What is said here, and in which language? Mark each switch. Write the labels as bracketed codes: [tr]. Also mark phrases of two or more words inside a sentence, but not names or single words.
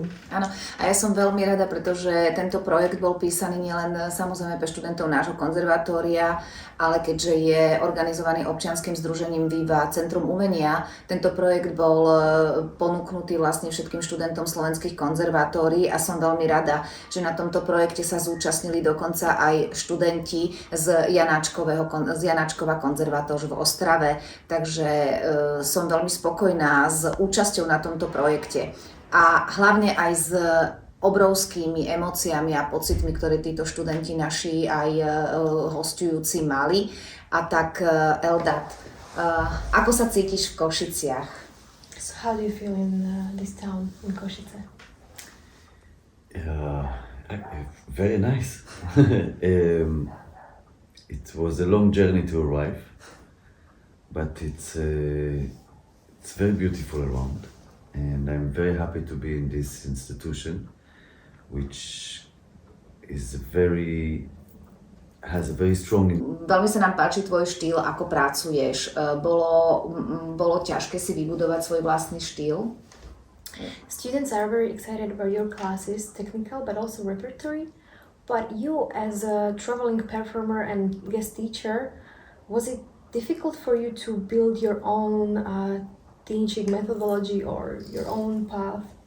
[sk] Áno, a ja som veľmi rada, pretože tento projekt bol písaný nielen samozrejme pre študentov nášho konzervatória, ale keďže je organizovaný občianskym združením VIVA Centrum umenia, tento projekt bol ponúknutý vlastne všetkým študentom slovenských konzervatórií a som veľmi rada, že na tomto projekte sa zúčastnili dokonca aj študenti z [cs] Janáčkova konzervatóř [sk] v Ostrave, takže som veľmi spokojná s účasťou na tomto projekte. A hlavne aj s obrovskými emóciami a pocitmi, ktoré títo študenti naši aj hostujúci mali. A tak Eldad, ako sa cítiš v Košiciach? [en] So how do you feel in this town, in Košice? Very nice. It was a long journey to arrive, but it's very beautiful around. And I'm very happy to be in this institution, which has a very strong... [sk] Veľmi sa nám páči tvoj štýl, ako pracuješ. Bolo ťažké si vybudovať svoj vlastný štýl? [en] Students are very excited about your classes, technical but also repertory. But you, as a traveling performer and guest teacher, was it difficult for you to build your own teaching methodology or your own path?